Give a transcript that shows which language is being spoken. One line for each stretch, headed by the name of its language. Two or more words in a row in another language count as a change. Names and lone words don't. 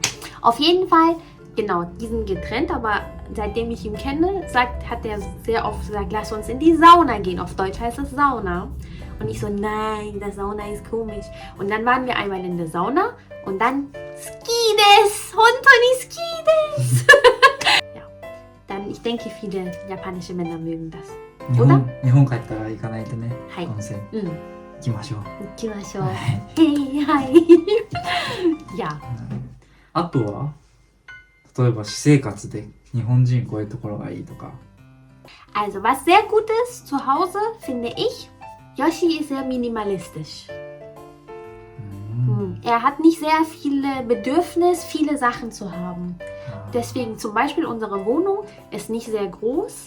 German: Auf jeden Fall, genau, die sind getrennt, aber seitdem ich ihn kenne, hat er sehr oft gesagt, lass uns in die Sauna gehen. Auf Deutsch heißt es Sauna. Und ich so, nein, das Sauna ist komisch. Und dann waren wir einmal in der Sauna und dann Skides!
Japanese: 本当にすごいです!
German: Ja, dann, ich denke, viele japanische Männer mögen das.
Japanese: 日本帰ったら行かないとね。はい。温泉うん。行きましょう。行きましょう。はいへい、はい。
German: Ja.
Japanese: あとは例えば私生活で日本人こういうところがいいとか。
German: Also, was sehr gut ist zu Hause, finde ich, Yoshi ist sehr minimalistisch. Er hat nicht sehr viele Bedürfnis, viele Sachen zu haben. Deswegen zum Beispiel unsere Wohnung ist nicht sehr groß.